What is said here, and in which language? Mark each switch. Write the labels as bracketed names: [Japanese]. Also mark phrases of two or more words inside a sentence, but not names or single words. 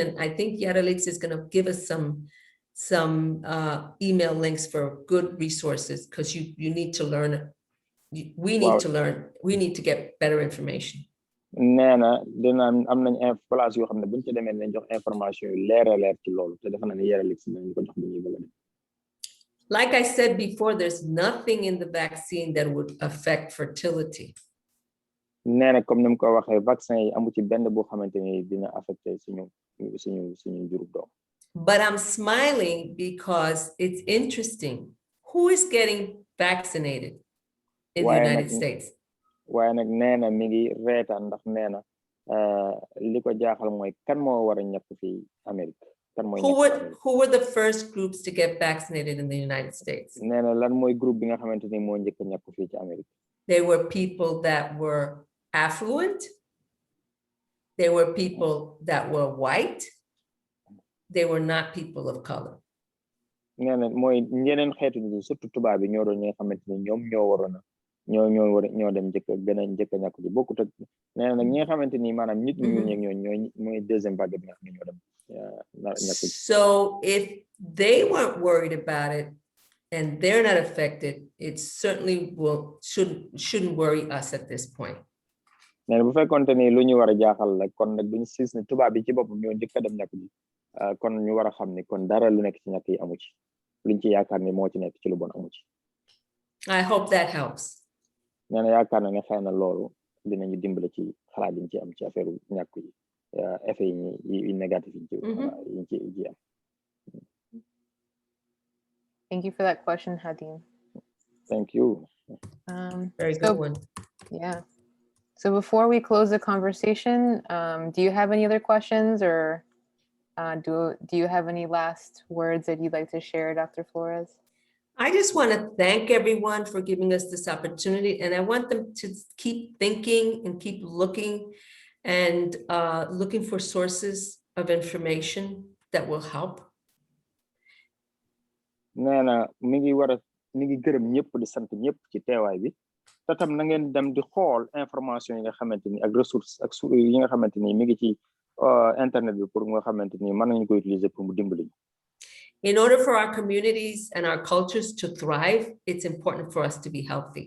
[English] And I think Yaralix is going to give us some email links for good resources because you need to learn. We need to learn. We need to get better information. [Wolof] Nee na dina am nañ place yoo xam ne buñ ci demee nañ jox information yu leer ci loolu te defe naa ne Yaralix nañ ko jox bu ñuy bëgg a dem. [English] Like I said before, there's nothing in the vaccine that would affect fertility. [Wolof] Nee na comme ni mu ko waxee vaccin yi amu ci benn boo xamante ni dina affecté suñu jurub doom. [English] But I'm smiling because it's interesting. Who is getting vaccinated in the United States? [Wolof] Waaye nag nee na mi ngi reetaan ndax nee na li ko jaaxal mooy kan moo war a ñàkk fii Amérique. [English] Who were the first groups to get vaccinated in the United States? [Wolof] Nee na lan mooy groupe bi nga xamante ni moo njëkk a ñàkk fii ci Amérique. [English] They were people that were affluent. They were people that were white. They were not people of color. [Wolof] Nee na mooy ñeneen xeetu ñi surtout tubaab bi ñoo doon ñi nga xamante ni ñoom ñoo waroon a ñoo dem njëkk a ñàkk ci bokkut ak nee na nag ñi nga xamante ni maanaam nit ñu ñeeg ñooy [French] deuxième vague [Wolof] bi nga xam ne ñoo dem [English] So if they weren't worried about it and they're not affected, it certainly shouldn't worry us at this point. [Wolof] nee bu fekkoonte ni lu ñu war a jaaxal la kon nag duñu siis ne tubaab bi ci boppam ñoo njëkk a dem ñàkk ji kon ñu war a xam ni kon dara lu nekk ci ñàkk yi amu ci luñ ci yaakaar ni moo ci nekk ci lu bon amu ci. [English] I hope that helps. [Wolof] nee na yaakaar na ne xëy na loolu dinañu dimbale ci xalaat yi ñu ci am ci affaire ñàkk yi effet yi négatif yi ci am. [English] Thank you for that question, Hadim. Thank you. Very good one. Yeah. So before we close the conversation, do you have any other questions, or do you have any last words that you'd like to share, Dr. Flores? I just want to thank everyone for giving us this opportunity, and I want them to keep thinking and keep looking and looking for sources of information that will help. [Wolof] nee na mi ngi gërëm ñëpp di sant ñëpp ci teewaay bi te tam na ngeen dem di xool information yi nga xamante ni ak ressources ak yi nga xamante ni mi ngi ci internet bi pour nga xamante ni mën nañu ko utiliser pour mu dimbali. [English] In order for our communities and our cultures to thrive, it's important for us to be healthy.